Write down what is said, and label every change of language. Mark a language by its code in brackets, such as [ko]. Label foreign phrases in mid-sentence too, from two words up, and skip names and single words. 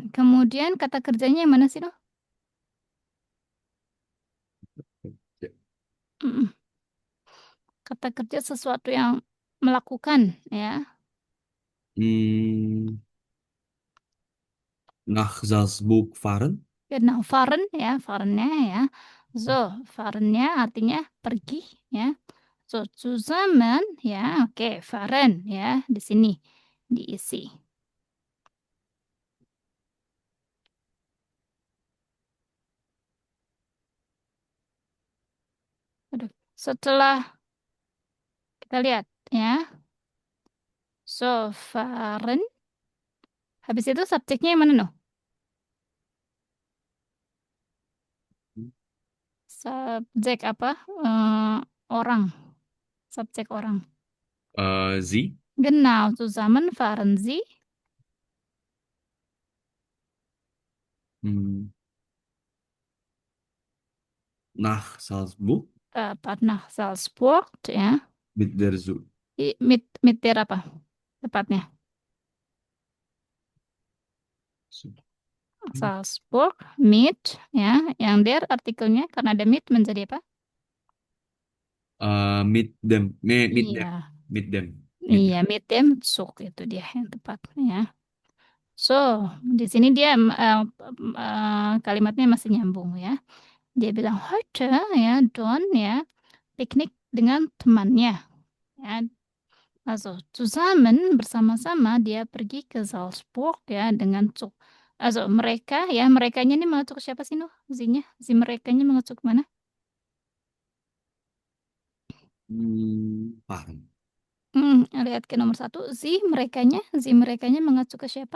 [id] Kemudian kata kerjanya yang mana sih, no? [de] Ja. Mm-mm. [id] Kata kerja sesuatu yang melakukan, ya. [de] Hmm, nach Salzburg fahren. Genau, fahren, [id] ya, fahrennya, ya. So, fahrennya artinya pergi, ya. [de] So, zusammen, [id] ya, oke, fahren, ya, di sini diisi. Aduh, setelah kita lihat, ya. [de] So, fahren. [id] Habis itu subjeknya yang mana, no? Subjek apa? Orang. Subjek orang. [de] Sie. Genau, zusammen fahren Sie. Hmm, nach Salzburg [id] Tepat. Nah, Salzburg, ya. [de] mit der Zug. Mit der [id] apa? Tepatnya. [de] Salzburg, mit, [id] ya. Yang der artikelnya karena ada mit menjadi apa? [de] Mit them, [id] Iya. [de] mit them, mit [id] Iya, [de] them. mit dem Zug [id] itu dia yang tepat, ya. So, di sini dia kalimatnya masih nyambung, ya. Dia bilang heute, ya, Don, ya, piknik dengan temannya, ya. Also, zusammen bersama-sama dia pergi ke Salzburg, ya, dengan Zug. [de] Also, [id] mereka, ya, merekanya ini mengacu ke siapa sih, Nuh? Zinya, merekanya mengacu ke mana? Paham. Lihat ke nomor satu, merekanya mengacu ke siapa?